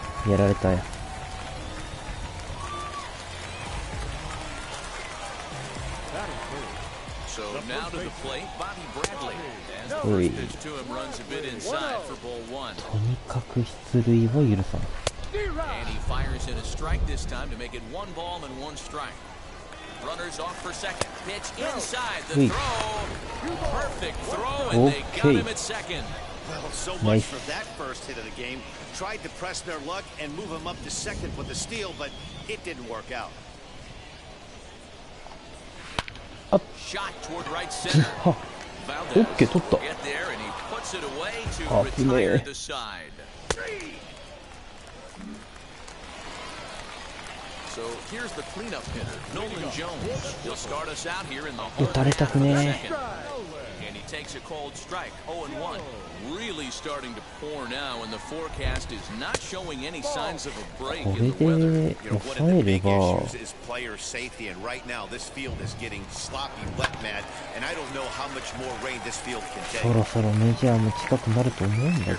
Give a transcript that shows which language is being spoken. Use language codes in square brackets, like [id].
[ja] やられたよ。 [en] So now to the plate, Bobby Bradley. As the first pitch to him runs a bit inside for ball one. [ja] とにかく出塁は許さん。 [en] And he fires in a strike this time to make it 1 ball and 1 strike. Runners off for second. Pitch inside the throw. Perfect throw, and they got him at second. Well, so much for that first hit of the game. Tried to press their luck and move him up to second with the steal, but it didn't work out. Shot toward right center. [ja] OK 取った。 [en] Get there, and he puts it away to retire the side. So here's the cleanup hitter, Nolan Jones. He'll start us out here in the home half of the second. And he takes a cold strike, 0-1. Really starting to pour now, and the forecast is not showing any signs of a break in the weather. You know, one of the big issues is player safety, and right now this field is getting sloppy, wet, Matt, and I don't know how much more rain this field can take. [ja] そろそろメジャーも近くなると思うんだけど